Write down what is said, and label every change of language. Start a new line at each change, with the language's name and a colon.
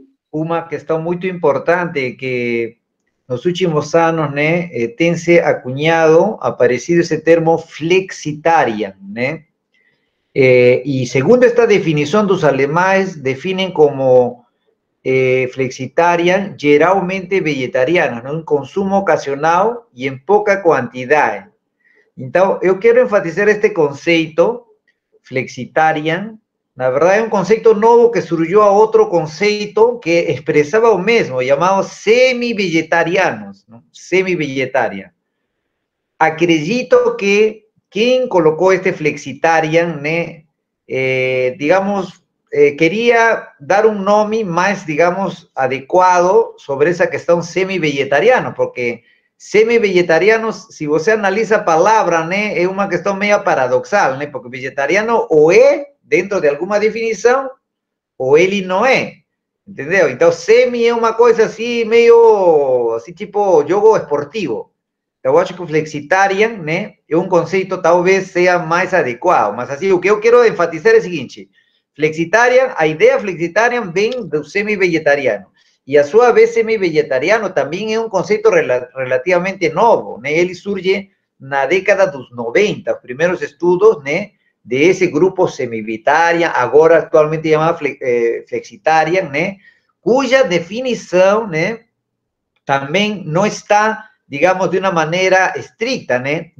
Portuguese: uma questão muito importante que nos últimos anos, né, tem se
Spanish: acuñado,
Portuguese: aparecido esse termo flexitarian, né?
Spanish: Y segundo esta definición, los alemanes definen como flexitarian,
Portuguese: geralmente vegetariano,
Spanish: ¿no? Un consumo ocasional y en poca cantidad. Entonces, yo quiero enfatizar este concepto, flexitarian. La verdad es un concepto nuevo que surgió a otro concepto que expresaba lo mismo, llamado semi-vegetarianos, ¿no? Semi-vegetarian.
Portuguese: Acredito
Spanish: que quien colocó este flexitarian, ¿no? Digamos, quería dar un nombre más, digamos, adecuado sobre esa cuestión semi-vegetariano, porque semi-vegetarianos, si
Portuguese: você
Spanish: analiza a palabra, ¿no? Es una cuestión medio paradoxal, ¿no? Porque vegetariano o es, dentro de alguna definición, o él no es.
Portuguese: ¿Entendeu?
Spanish: Entonces, semi es una cosa así, medio, así tipo
Portuguese: jogo esportivo. Eu acho que o flexitarian, né, é um conceito talvez seja mais adequado, mas assim, o que eu quero enfatizar é o seguinte, flexitarian, a ideia flexitarian vem do semi-vegetariano, e a sua vez semi-vegetariano também é um conceito relativamente novo, né, ele surge na década dos 90, os primeiros estudos, né, desse grupo semi-vegetarian, agora atualmente chamado flexitarian, né, cuja definição, né, também não está, digamos, de uma maneira estricta, né?